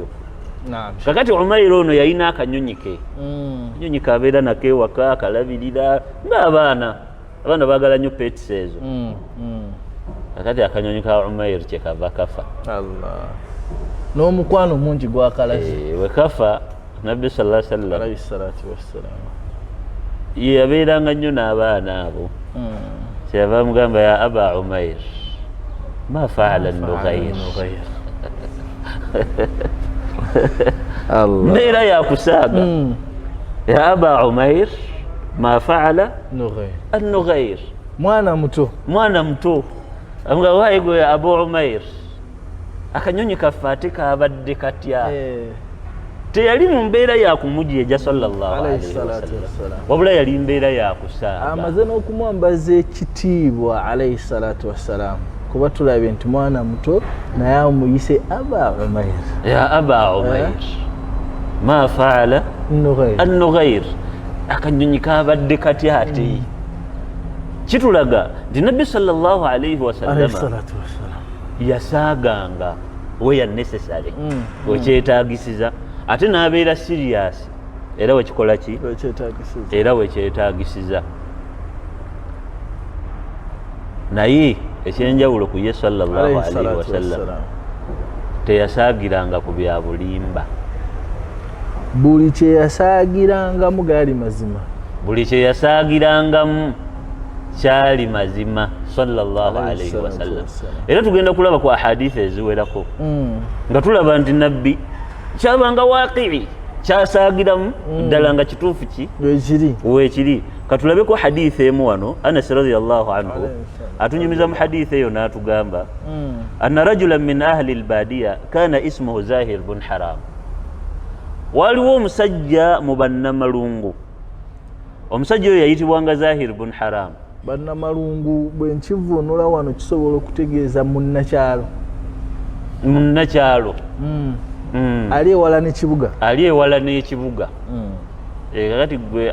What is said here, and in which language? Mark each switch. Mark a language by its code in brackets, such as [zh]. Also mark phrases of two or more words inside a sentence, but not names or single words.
[lg] Kakati Umair ono yalina akanyonyi ke akanyonyi kabeera nako ewaka akalabirira ng'abaana baagala nnyo pets ezo. Kakati akanyonyi ka Umair kyekava kafa. N'omukwano mungi gwakalaze we kafa nabbi [ar] صلى الله عليه وسلم [lg] yabeeranga nnyo n'abaana abo kyava mugamba [ar] يا أبا عمير ما فعل النغير. [lg] Mbeera yakusaaga [ar] يا أبا عمير ما فعل النغير. [lg] Mwana muto nga waayi gwe Abu Umair akanyonyi kaffe ate kaabadde katya. Teyali mu mbeera yakumujeeja [ar] صلى الله عليه وسلم [lg] wabula yali mbeera yakusaaga. Amaze n'okumwambaza ekitiibwa [ar] عليه الصلاة والسلام [lg] kuba tulabye nti mwana muto naye amuyise Aba Umair. [ar] يا أبا عمير ما فعل النغير. [lg] Akanyonyi kaabadde katya ate. Kitulaga nti nabbi [ar] صلى الله عليه وسلم [lg] yasaaganga [en] where necessary [lg] wekyetagisiza ate n'abeera serious era wekikola ki era wekyetagisiza naye ekyenjawulo ku ye [ar] صلى الله عليه وسلم [lg] teyasaagiranga ku bya bulimba buli kyeyasaagirangamu gaali mazima buli kyeyasaagirangamu kyali mazima [ar] صلى الله عليه وسلم [lg] era tugenda kulaba ku ahadithi eziwerako nga tulaba nti nabbi kyabanga waaqii kyasaagiramu ddala nga kituufu ki weekiri katulabe ku hadithi emu wano Anas [ar] رضي الله عنه [lg] atunyumiza mu hadithi eyo n'atugamba [ar] أن رجلا من أهل البادية كان اسمه زاهر بن حرام [lg] waliwo omusajja mu bannamalungu omusajja oyo yayitibwanga Zahir bun Haram bannamalungu bwe nkivuunula wano kisobola okutegeeza munnakyalo ali ewala n'ekibuga kakati gwe